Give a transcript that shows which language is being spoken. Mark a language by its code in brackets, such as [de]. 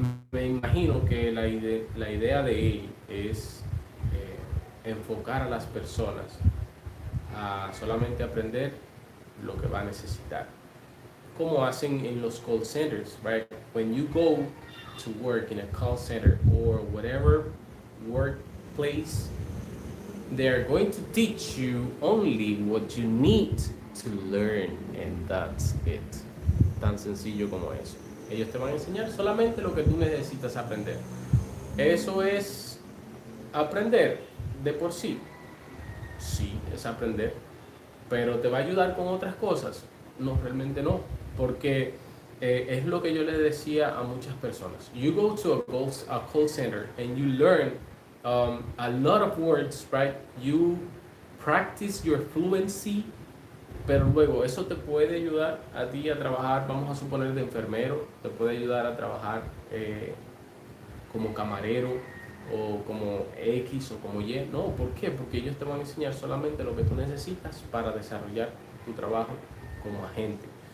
[es] Me imagino que la idea de él es enfocar a las personas a solamente aprender lo que va a necesitar. Como hacen en los call centers, right? [en] When you go to work in a call center or whatever workplace, they're going to teach you only what you need to learn, and that's it. [es] Tan sencillo como eso. Ellos te van a enseñar solamente lo que tú necesitas aprender. Eso es aprender de por sí. Sí, es aprender. Pero te va a ayudar con otras cosas. No, realmente no. Porque es lo que yo les decía a muchas personas. [en] You go to a call center and you learn a lot of words, right? You practice your fluency, [es] pero luego eso te puede ayudar a ti a trabajar, vamos a suponer de enfermero, te puede ayudar a trabajar como camarero o como X o como Y. No, ¿por qué? Porque ellos te van a enseñar solamente lo que tú necesitas para desarrollar tu trabajo como agente.